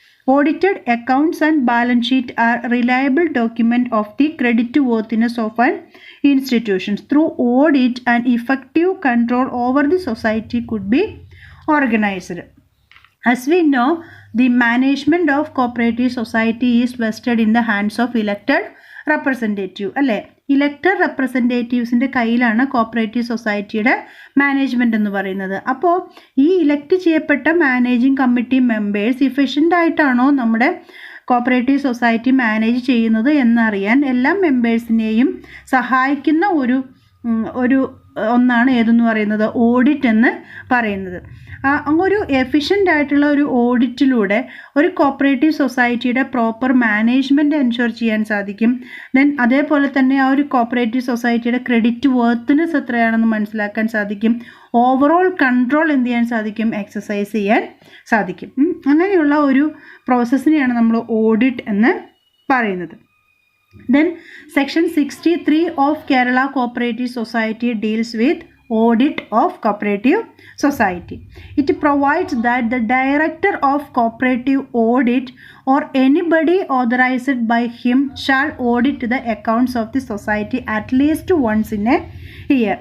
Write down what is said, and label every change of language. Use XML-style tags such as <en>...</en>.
<en>Audited accounts and balance sheet are reliable document of the creditworthiness of an institution. Through audit, an effective control over the society could be organized. As we know, the management of cooperative society is vested in the hands of elected representative.</en> <ml>അല്ലേ, elected റെപ്രസെൻറ്റേറ്റീവ്സിൻ്റെ കയ്യിലാണ് cooperative സൊസൈറ്റിയുടെ management എന്ന് പറയുന്നത്. അപ്പോൾ ഈ elect ചെയ്യപ്പെട്ട managing committee members ഇഫിഷ്യൻ്റ് ആയിട്ടാണോ നമ്മുടെ കോപ്പറേറ്റീവ് സൊസൈറ്റി മാനേജ് ചെയ്യുന്നത് എന്നറിയാൻ എല്ലാ മെമ്പേഴ്സിനെയും സഹായിക്കുന്ന ഒരു ഒന്നാണ് ഏതെന്ന് പറയുന്നത് ഓഡിറ്റ് എന്ന് പറയുന്നത്. ഒരു എഫിഷ്യൻ്റ് ആയിട്ടുള്ള ഒരു ഓഡിറ്റിലൂടെ ഒരു കോപ്പറേറ്റീവ് സൊസൈറ്റിയുടെ പ്രോപ്പർ മാനേജ്മെൻറ്റ് എൻഷുർ ചെയ്യാൻ സാധിക്കും. ദെൻ അതേപോലെ തന്നെ ആ ഒരു കോപ്പറേറ്റീവ് സൊസൈറ്റിയുടെ ക്രെഡിറ്റ് വർത്തിനെസ് എത്രയാണെന്ന് മനസ്സിലാക്കാൻ സാധിക്കും. ഓവറോൾ കൺട്രോൾ എന്ത് ചെയ്യാൻ സാധിക്കും, എക്സസൈസ് ചെയ്യാൻ സാധിക്കും. അങ്ങനെയുള്ള ഒരു പ്രോസസ്സിനെയാണ് നമ്മൾ ഓഡിറ്റ് എന്ന് പറയുന്നത്.</ml> <en>Then section 63 of Kerala Cooperative Society deals with audit of cooperative society. It provides that the director of cooperative audit or anybody authorized by him shall audit the accounts of the society at least once in a year.</en>